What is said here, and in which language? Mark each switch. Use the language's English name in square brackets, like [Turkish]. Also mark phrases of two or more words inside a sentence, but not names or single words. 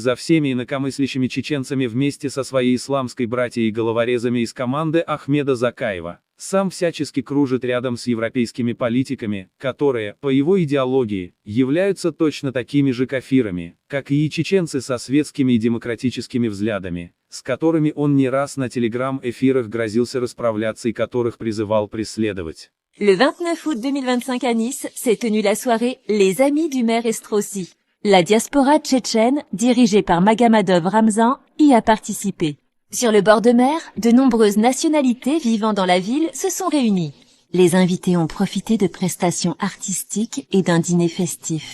[Russian] за всеми инакомыслящими чеченцами вместе со своей исламской братьей и головорезами из команды Ахмеда Закаева, сам всячески кружит рядом с европейскими политиками, которые, по его идеологии, являются точно такими же кафирами, как и чеченцы со светскими и демократическими взглядами, с которыми он не раз на телеграм-эфирах грозился расправляться и которых призывал преследовать. [French] Le 29 août 2025 à Nice, s'est tenue la soirée Les Amis du maire Estrosi. La diaspora tchétchène, dirigée par Magomadov Ramzan, y a participé. Sur le bord de mer, de nombreuses nationalités vivant dans la ville se sont réunies. Les invités ont profité de prestations artistiques et d'un dîner festif.